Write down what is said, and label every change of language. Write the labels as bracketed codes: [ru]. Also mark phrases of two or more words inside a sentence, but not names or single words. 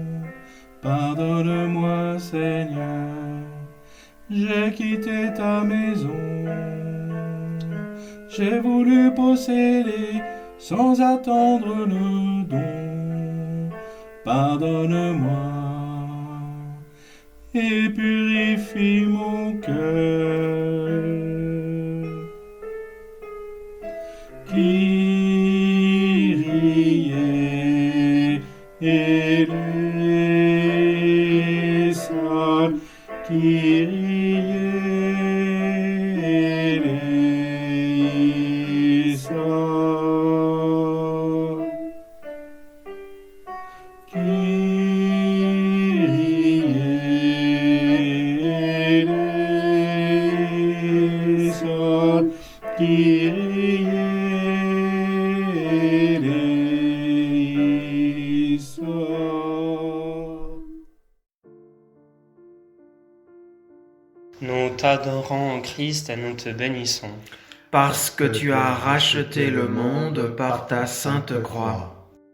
[fr] Pardonne-moi, Seigneur, j'ai quitté ta maison. j'ai voulu posséder sans attendre le don. Pardonne-moi et purifie mon cœur. [el] Kyrie eleison, Kyrie eleison, Kyrie eleison, Kyrie eleison. [fr] Nous t'adorons en Christ et nous te bénissons. Parce que tu as racheté le monde par ta sainte croix.